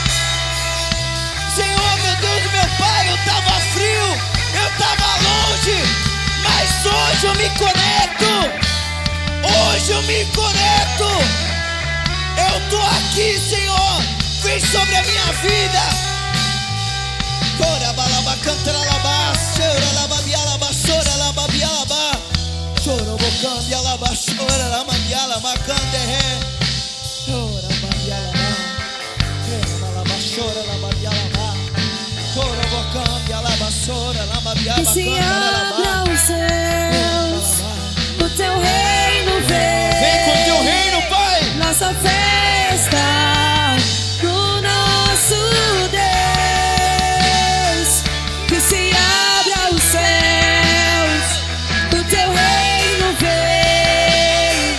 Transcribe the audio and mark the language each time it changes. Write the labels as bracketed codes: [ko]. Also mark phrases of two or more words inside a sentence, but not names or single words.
[pt] Senhor, meu Deus e meu Pai, eu estava frio, eu estava longe, mas hoje eu me conecto. Hoje eu me conecto. Eu tô aqui, Senhor. Vem sobre a minha vida. Chora, balaba, canta, labá. Chora, lababia, labassora, lababia, labá. Chora, bocambia, labassora, lababia, labacande, ré. Chora, babia, labá. Chora, labassora, lababia, labá. Chora, bocambia, labassora, lababia, Que se abra os céus, o teu reino vem. Vem com o teu reino, Pai. Nossa festa no nosso Deus. Que se abra os céus, o teu reino vem.